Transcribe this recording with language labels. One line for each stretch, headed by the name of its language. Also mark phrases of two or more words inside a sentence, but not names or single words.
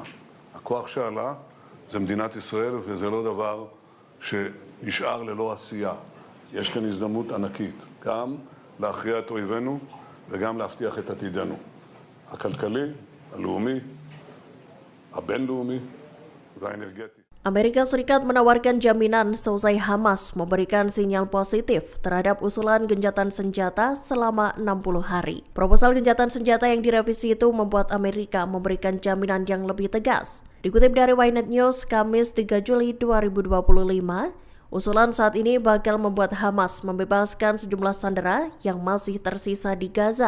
Hebrew: הכוח שעלה זה מדינת ישראל, וזה לא דבר שנשאר ללא עשייה. יש כאן הזדמנות ענקית, גם להכריע את אויבינו וגם להבטיח את עתידנו. הכלכלי, הלאומי, הבינלאומי והאנרגטי.
Indonesian: Amerika Serikat menawarkan jaminan seusai Hamas memberikan sinyal positif terhadap usulan gencatan senjata selama 60 hari. Proposal gencatan senjata yang direvisi itu membuat Amerika memberikan jaminan yang lebih tegas. Dikutip dari Ynet News, Kamis 3 Juli 2025, usulan saat ini bakal membuat Hamas membebaskan sejumlah sandera yang masih tersisa di Gaza.